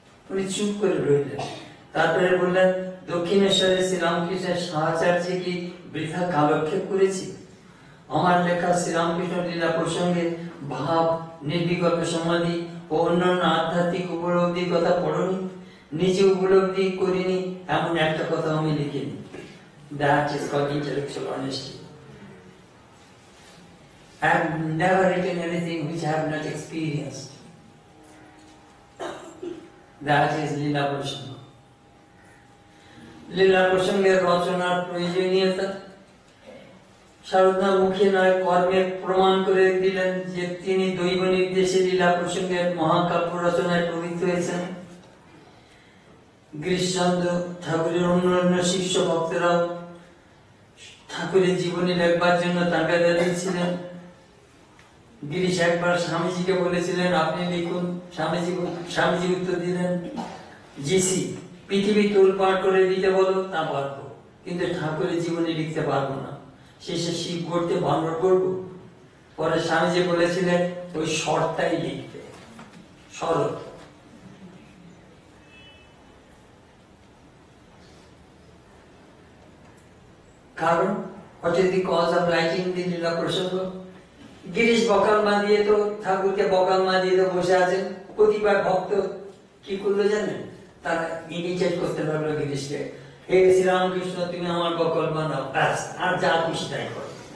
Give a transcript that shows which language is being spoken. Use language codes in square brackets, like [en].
[bn] উনি চুপ করে রইলেন। তারপরে বললেন, দক্ষিণেশ্বরের শ্রীরামকৃষ্ণের সাহাচার্যে কি বৃথা কালক্ষেপ করেছি? আমার লেখা শ্রীরামকৃষ্ণ লীলা প্রসঙ্গে ভাব, নির্বিকল্প সমাধি ও অন্যান্য আধ্যাত্মিক উপলব্ধির কথা পড়নি? নিজে উপলব্ধি করিনি এমন একটা কথা আমি লিখিনি। [en] That is called intellectual honesty. I have never written anything which I have not experienced. That is Lila Prasanga. [bn] লীলা প্রসঙ্গের রচনার প্রয়োজনীয়তা শারদা মুখে নয় কর্মে প্রমাণ করে দিলেন যে তিনি দৈব নির্দেশে লীলা প্রসঙ্গের মহাকাব্য রচনায় প্রবৃত্ত হয়েছেন। গিরিশচন্দ্র ঠাকুরের অন্যান্য শিষ্য ভক্তরাও ঠাকুরের জীবনী লেখবার জন্য তাগাদারি ছিলেন। গিরিশ একবার স্বামীজিকে বলেছিলেন আপনি লিখুন। স্বামীজি উত্তর দিলেন, জিসি পৃথিবী তোলপাড় করে দিতে বলো, তা পারবো, কিন্তু ঠাকুরের জীবনে লিখতে পারবো না। শেষে শিব গড়তে বানর করবো। পরে স্বামীজি বলেছিলেন ওই শর্তাই লিখতে, শরৎ। কারণ [en] what is the cause of liking the Lila Prasanga? [bn] গিরিশ বকালমা দিয়ে তো ঠাকুরকে বকালমা দিয়ে তো বসে আছেন। প্রতিবার ভক্ত কি করলো জানেন? তারা ইমিটেট করতে লাগলো গিরিশকে, হে শ্রীরামকৃষ্ণ তুমি আমার বকালমা নাও, ব্যাস, আর যা খুশি তাই করো।